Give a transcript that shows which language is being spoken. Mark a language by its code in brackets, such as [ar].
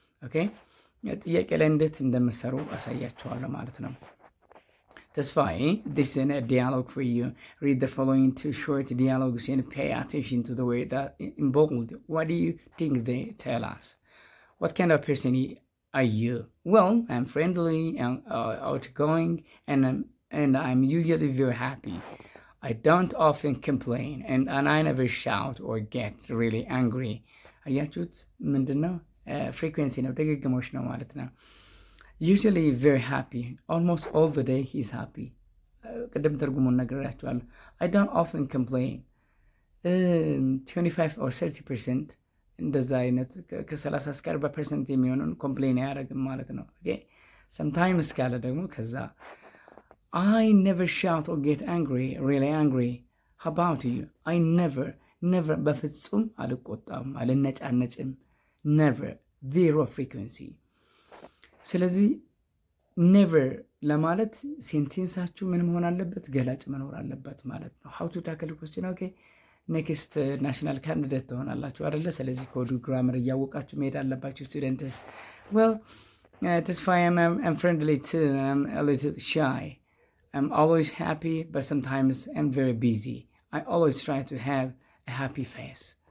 [am] okay, ጥያቄ ላይ እንዴት እንደምትሰሩ አሳያችኋለሁ ማለት ነው። ተስፋዬ, [en] this is a dialogue for you. Read the following two short dialogues and pay attention to the word that in bold. What do you think they tell us? What kind of person are you? Well, I'm friendly and outgoing, and I'm usually very happy. I don't often complain, and I never shout or get really angry. [am] አያችሁት? ምንድን ነው? ፍሪኩዌንሲ ነው፣ ድግግሞሽ ነው ማለት ነው። [en] usually very happy, almost all the day he's happy. [am] ቅድም ትርጉሙን ነግሬያችኋለሁ። [en] I don't often complain. [am] 25 or 30% እንደዛ አይነት ከ30 እስከ 40% የሚሆነውን ኮምፕሌን አያደርግም ማለት ነው። sometimes ካለ ደግሞ ከዛ [en] I never shout or get angry, really angry. How about you? I never [am] በፍጹም አልቆጣም፣ አልነጫነጭም። [en] never, zero frequency. [am] ስለዚህ never ለማለት ሴንቴንሳችሁ ምን መሆን አለበት? ገላጭ መኖር አለበት ማለት ነው። [en] how to tackle question. okay, next national candidate [am] ትሆናላችሁ አይደለ? ስለዚህ ኮዱ ግራመር እያወቃችሁ መሄድ አለባችሁ ስቱደንትስ። [en] well, ተስፋዬ, I'm friendly too. I'm a little shy. I'm always happy, but sometimes I'm very busy. I always try to have a happy face.